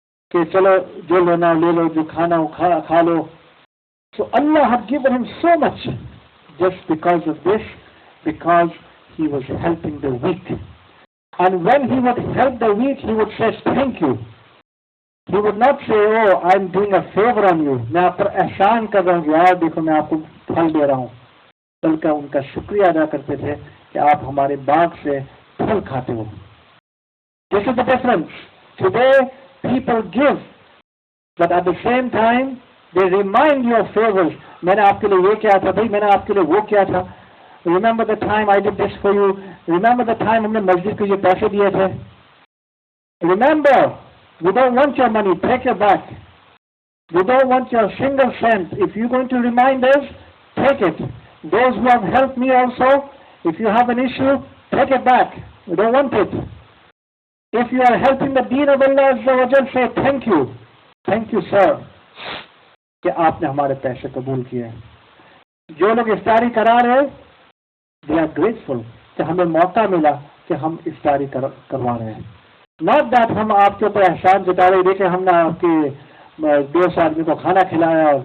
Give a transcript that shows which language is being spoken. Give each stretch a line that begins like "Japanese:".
Urdu: کہ چلو جو لینا لے لو, جو کھانا ہو کھا لو.
English: So Allah had given him so much just because of this, because he was helping the weak. And when he would help the weak, he would say thank you. He would not say, oh, I'm doing a favor on you.
Urdu: میں آپ پر احسان کر رہا ہوں, یار دیکھو میں آپ کو پھل دے رہا ہوں. بلکہ ان کا شکریہ ادا کرتے تھے کہ آپ ہمارے باغ سے پھل کھاتے ہو.
English: This is the difference. Today people give, but at the same time they remind you of favors.
Urdu: میں نے آپ کے لیے یہ کیا تھا بھائی, میں نے آپ کے لیے وہ کیا تھا.
English: Remember the time I did this for you. Remember the time
Urdu: ہم نے مسجد کو یہ پیسے دیے تھے.
English: Remember, we don't want your money, take it back. We don't want your single cent. If you're going to remind us, take it. Those who have helped me also, if you have an issue, take it back. We don't want it. If you are helping the deen of Allah Azza wa Jal, say thank you. Thank you, sir.
Urdu: کہ آپ نے ہمارے پیسے قبول کیے. جو لوگ افطاری کرا رہے,
English: they are grateful
Urdu: کہ ہمیں موقع ملا کہ ہم افطاری کروا رہے ہیں.
English: Not that
Urdu: ہم آپ کے اوپر احسان جتا رہے دیکھیں ہم نے آپ کے 200 آدمی کو کھانا کھلایا.